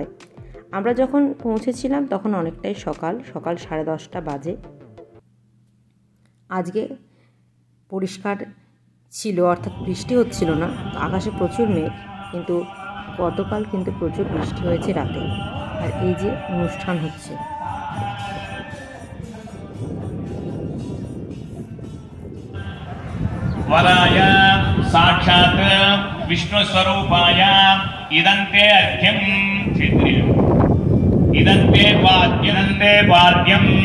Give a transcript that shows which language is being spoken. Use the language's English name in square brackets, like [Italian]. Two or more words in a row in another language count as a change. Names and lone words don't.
[Bangla] আমরা যখন পৌঁছেছিলাম তখন অনেকটাই সকাল 10:30 বাজে। আজকে পরিষ্কার ছিল, অর্থাৎ বৃষ্টি হচ্ছিল না, আকাশে প্রচুর মেঘ, কিন্তু গতকাল কিন্তু প্রচুর বৃষ্টি হয়েছে রাতে। আর এই যে অনুষ্ঠান হচ্ছে, [Sanskrit] वराय साक्षात् विष्णु स्वरूपाय इदन्ते अर्घ्यं क्षेत्रियम् इदन्ते वाद्यम्।